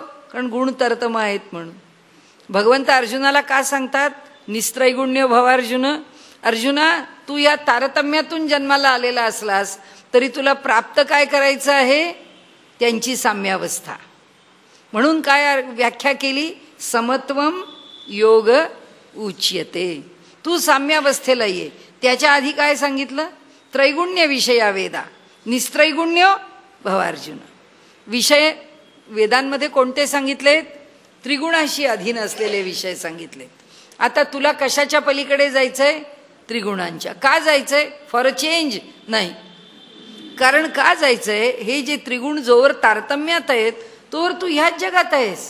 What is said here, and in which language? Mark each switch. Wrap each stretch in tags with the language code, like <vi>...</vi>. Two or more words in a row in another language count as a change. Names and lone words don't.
<mr>कारण गुण तरतम आहेत म्हणून. भगवंत अर्जुनाला का सांगतात</mr> <sa>निस्त्रैगुण्य भव अर्जुन?</sa> <mr>अर्जुना, तू या तारतम्यातून जन्माला आलेला असलास तरी तुला प्राप्त काय करायचं आहे? त्यांची साम्यावस्था. म्हणून काय व्याख्या केली?</mr> <sa>समत्वम योग उच्यते.</sa> <mr>तू साम्यावस्थेला ये. त्याच्या आधी काय सांगितलं?</mr> <sa>त्रैगुण्य विषया वेदा निस्त्रैगुण्य भव अर्जुन.</sa> <mr>विषय वेदांमध्ये कोणते सांगितलेत? त्रिगुणाशी अधीन असलेले विषय सांगितले. आता तुला कशाच्या पलीकडे जायचंय? त्रिगुणांच्या. का जायचंय?</mr> <en>for a change</en> <mr>नाही. कारण का जायचंय? हे जे त्रिगुण जोवर तारतम्यात आहेत तोवर तू ह्याच जगात आहेस.</mr>